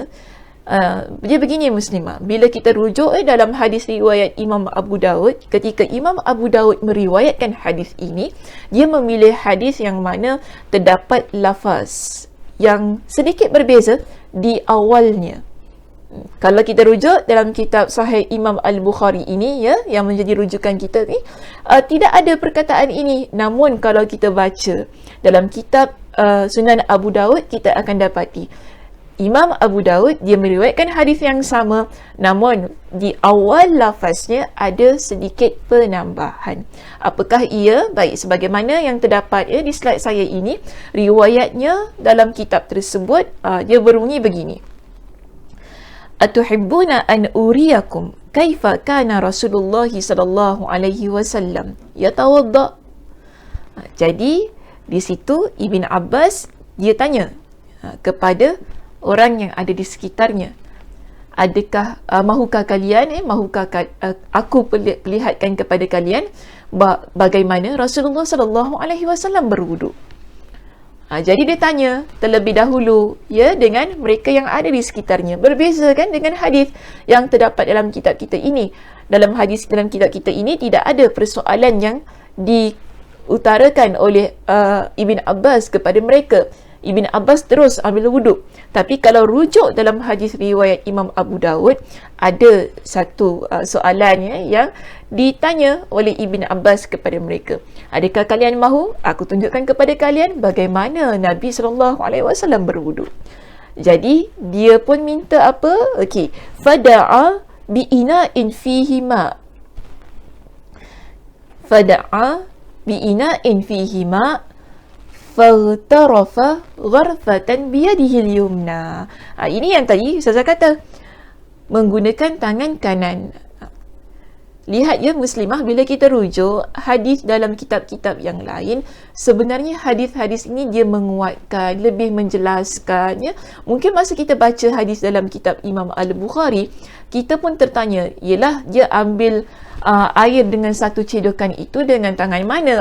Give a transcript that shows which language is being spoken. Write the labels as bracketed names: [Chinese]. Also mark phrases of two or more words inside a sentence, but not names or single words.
[Malay] Dia begini muslimah, bila kita rujuk dalam hadis riwayat Imam Abu Daud, ketika Imam Abu Daud meriwayatkan hadis ini, dia memilih hadis yang mana terdapat lafaz yang sedikit berbeza di awalnya. Kalau kita rujuk dalam kitab Sahih Imam Al-Bukhari ini ya, yang menjadi rujukan kita ni, tidak ada perkataan ini. Namun kalau kita baca dalam kitab Sunan Abu Daud, kita akan dapati Imam Abu Daud dia meriwayatkan hadis yang sama, namun di awal lafaznya ada sedikit penambahan. Apakah ia? Baik, sebagaimana yang terdapat di slide saya ini, riwayatnya dalam kitab tersebut dia berbunyi begini. [Arabic] أتحبون أن أريكم كيف كان رسول الله صلى الله عليه وسلم يتوضأ. [Malay] Jadi di situ Ibn Abbas dia tanya kepada orang yang ada di sekitarnya, adakah mahukah kalian aku perlihatkan kepada kalian bagaimana Rasulullah [Arabic] صلى الله عليه وسلم [Malay] berwudu. Jadi dia tanya terlebih dahulu dengan mereka yang ada di sekitarnya. Berbeza kan dengan hadis yang terdapat dalam kitab kita ini. Dalam hadis dalam kitab kita ini tidak ada persoalan yang diutarakan oleh Ibn Abbas kepada mereka. Ibn Abbas terus ambil wuduk. Tapi kalau rujuk dalam hadis riwayat Imam Abu Daud, ada satu soalan yang ditanya oleh Ibn Abbas kepada mereka. Adakah kalian mahu aku tunjukkan kepada kalian bagaimana Nabi SAW berwuduk? Jadi dia pun minta apa? Okey, [Arabic] فدعا بإناء فيه ماء. فدعا بإناء فيه ماء فاغترف غرفة بيده اليمنى. [Malay] Ini yang tadi Ustazah kata, menggunakan tangan kanan. Lihat ya muslimah, bila kita rujuk hadis dalam kitab-kitab yang lain, sebenarnya hadis-hadis ini dia menguatkan, lebih menjelaskan ya. Mungkin masa kita baca hadis dalam kitab Imam Al-Bukhari, kita pun tertanya, yelah dia ambil air dengan satu cedokan itu dengan tangan mana?